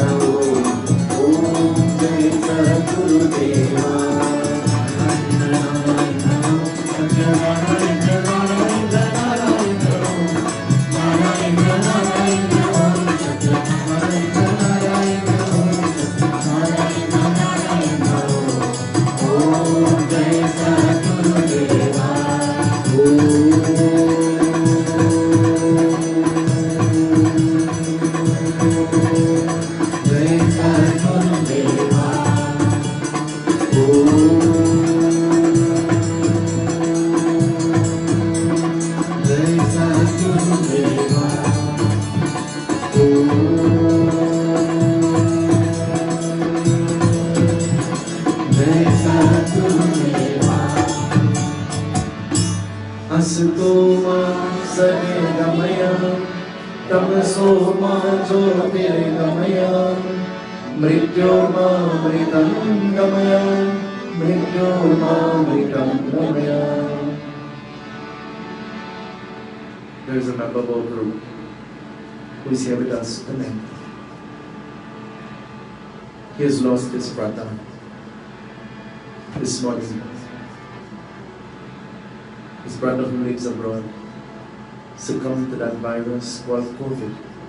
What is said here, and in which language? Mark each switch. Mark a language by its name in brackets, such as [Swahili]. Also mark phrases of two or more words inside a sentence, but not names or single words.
[Hindi] ओम जय सद्गुरुदेवा। सत्य नारायण नारायण नारायण। नारायण नारायण सत्य नारायण नारायण सत्य नारायण नारायण। ओम जय सद्गुरुदेवा। जय सद्गुरुदेवा। जय सद्गुरुदेवा। जय सद्गुरुदेवा। [Sanskrit] हसतो मां सगमय, तमसो मां ज्योतिर्गमय, मृत्योर्मामृतं गमय, मृत्योर्मामृतं गमय। [English] There is a member of our group who is here with us tonight. He has lost his brother this morning. His brother who lives abroad succumbed to that virus called COVID.